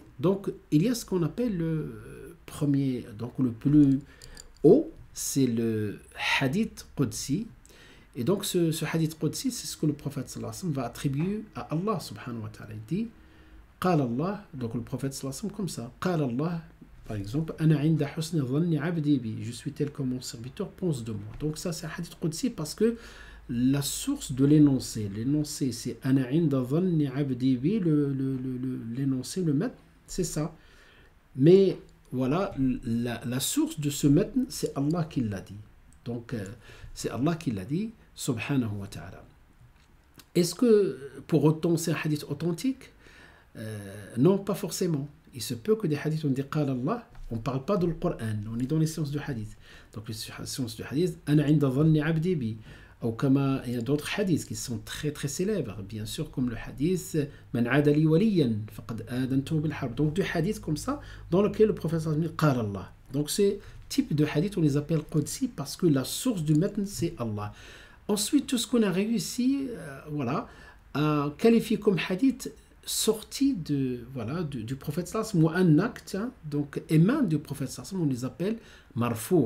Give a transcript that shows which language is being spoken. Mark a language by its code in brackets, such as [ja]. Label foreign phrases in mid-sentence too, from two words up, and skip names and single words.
[fr] Donc il y a ce qu'on appelle le premier, donc le plus haut, c'est le [ar] حديث قدسي. [fr] Et donc ce [ar] حديث قدسي, [fr] c'est ce que le prophète [ar] صلى الله عليه وسلم [fr] va attribuer à Allah [ar] سبحانه وتعالى. [fr] Il dit, [ar] قال الله, [fr] donc le prophète [ar] صلى الله عليه وسلم [fr] comme ça, [ar] قال الله, [fr] par exemple, [ar] أنا عند حسن ظن عبدي بي, [fr] je suis tel que mon serviteur pense de moi. Donc ça c'est un [ar] حديث قدسي [fr] parce que la source de l'énoncé, c'est [ar] أنا عند ظن عبدي بي, [fr] l'énoncé, le matn, c'est ça. Mais voilà, la source de ce matn, c'est Allah qui l'a dit. Donc c'est Allah qui l'a dit, [ar] سبحانه وتعالى. [fr] Est-ce que pour autant c'est un hadith authentique? Non, pas forcément. Il se peut que des hadiths on dit [ar] قال الله, [fr] on ne parle pas de le Coran, on est dans les sciences du hadith. Donc les sciences du hadith, [ar] أنا عند ظن عبدي بي. [fr] Ou comme il y a d'autres hadiths qui sont très très célèbres, bien sûr, comme le hadith [ar] من عادى لي وليا فقد آذنته بالحرب. [fr] Donc, des hadiths comme ça, dans lequel le prophète a dit [ar] قال الله. [fr] Donc, ces types de hadiths, on les appelle Qudsi parce que la source du matn, c'est Allah. Ensuite, tout ce qu'on a réussi voilà, à qualifier comme hadith sorti voilà, du prophète [ar] صلى الله عليه وسلم, [fr] ou un acte, donc éman du prophète [ar] صلى الله عليه وسلم, [fr] on les appelle marfou'.